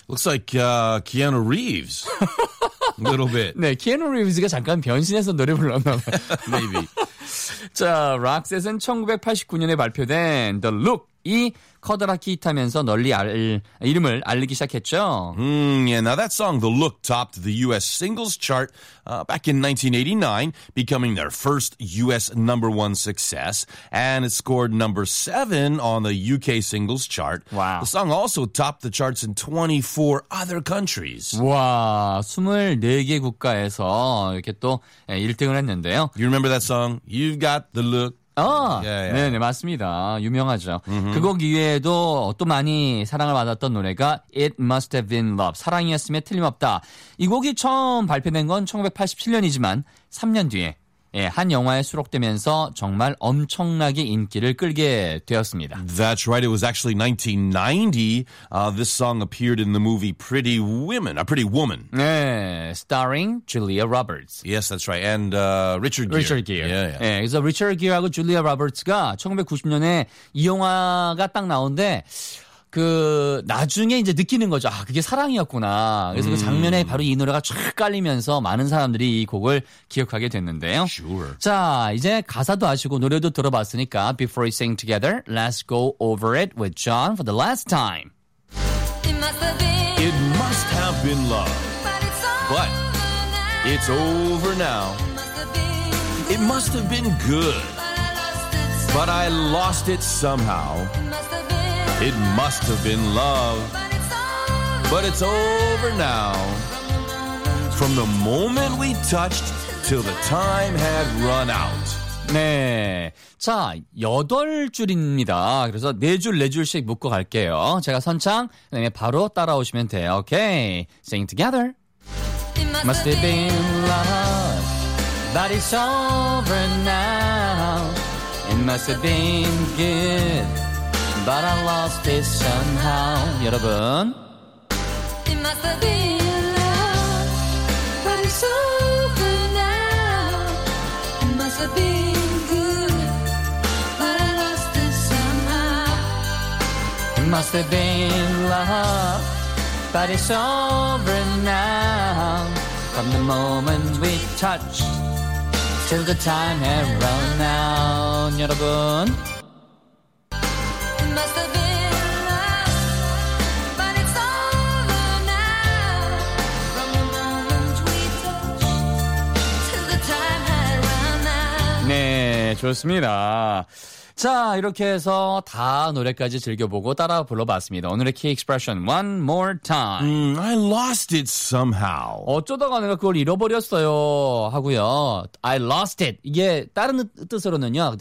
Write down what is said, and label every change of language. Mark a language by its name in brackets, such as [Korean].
[English] Looks like Keanu Reeves. A little bit. [Korean] 네, Keanu Reeves가 잠깐 변신해서 노래 불렀나 봐요. [English] Maybe. [Korean] 자, Roxette은 1989년에 발표된 The Look 이 커다랗게 히트하면서 널리 이름을 알리기 시작했죠. [English] Yeah, now that song, The Look, topped the U.S. singles chart back in 1989, becoming their first U.S. number one success, and it scored number seven on the U.K. singles chart. Wow. The song also topped the charts in 24 other countries. [Korean] 와, 24개 국가에서 이렇게 또 1등을 했는데요. [English] You remember that song? You've got the look. [Korean] 네, 맞습니다. 유명하죠. Mm-hmm. 그 곡 이외에도 또 많이 사랑을 받았던 노래가 It Must Have Been Love, 사랑이었음에 틀림없다. 이 곡이 처음 발표된 건 1987년이지만 3년 뒤에 예, 한 영화에 수록되면서 정말 엄청나게 인기를 끌게 되었습니다. [English] That's right. It was actually 1990. This song appeared in the movie Pretty Women, a Pretty Woman. [Korean] 네, [English] starring Julia Roberts. Yes, that's right. And Richard Gere. Yeah, yeah. [Korean] 예, 그래서 Richard Gere하고 Julia Roberts가 1990년에 이 영화가 딱 나온데 그 나중에 이제 느끼는 거죠. 아, 그게 사랑이었구나. 그래서 그 장면에 바로 이 노래가 쫙 깔리면서 많은 사람들이 이 곡을 기억하게 됐는데요. [English] Sure. [Korean] 자, 이제 가사도 아시고 노래도 들어봤으니까 [English] Before we sing together, let's go over it with John for the last time. It must have been love. But it's over now. It must have been good. But I lost it somehow. It must have been love, but it's over now. From the moment we touched till the time had run out. [Korean] 네, 자, 8줄입니다. 그래서 4줄씩 묶어 갈게요. 제가 선창, 그 다음에 바로 따라오시면 돼요. [English] Okay, sing together. It must have been love, but it's over now. It must have been good. But I lost it somehow. [Korean] 여러분. [English] It must have been love, but it's over now. It must have been good, but I lost it somehow. It must have been love, but it's over now. From the moment we touched till the time had run out. [Korean] 여러분. [English] Must have been love, but it's over now. From the moment we touched, till the time had run out. [Korean] 네, 좋습니다. 자, 이렇게 해서 다 노래까지 즐겨보고 따라 불러봤습니다. 오늘의 [English] key expression, one more time. I lost it somehow. [Korean] 어쩌다가 내가 그걸 잃어버렸어요 하고요. [English] I lost it. [Korean] 이게 다른 뜻으로는요.